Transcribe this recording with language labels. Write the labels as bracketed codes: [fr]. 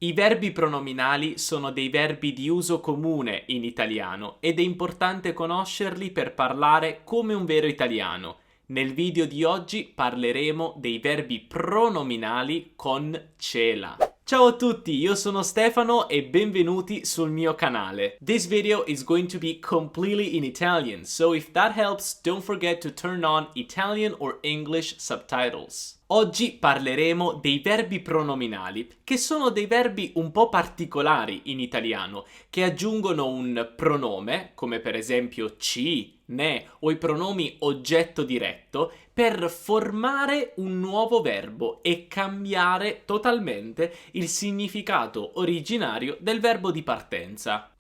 [it] I verbi pronominali sono dei verbi di uso comune in italiano ed è importante conoscerli per parlare come un vero italiano. Nel video di oggi parleremo dei verbi pronominali con cela. Ciao a tutti, io sono Stefano e benvenuti sul mio canale. [en] This video is going to be completely in Italian, so if that helps, don't forget to turn on Italian or English subtitles. [it] Oggi parleremo dei verbi pronominali, che sono dei verbi un po' particolari in italiano, che aggiungono un pronome, come per esempio ci, ne o i pronomi oggetto diretto, per formare un nuovo verbo e cambiare totalmente il significato originario del verbo di partenza.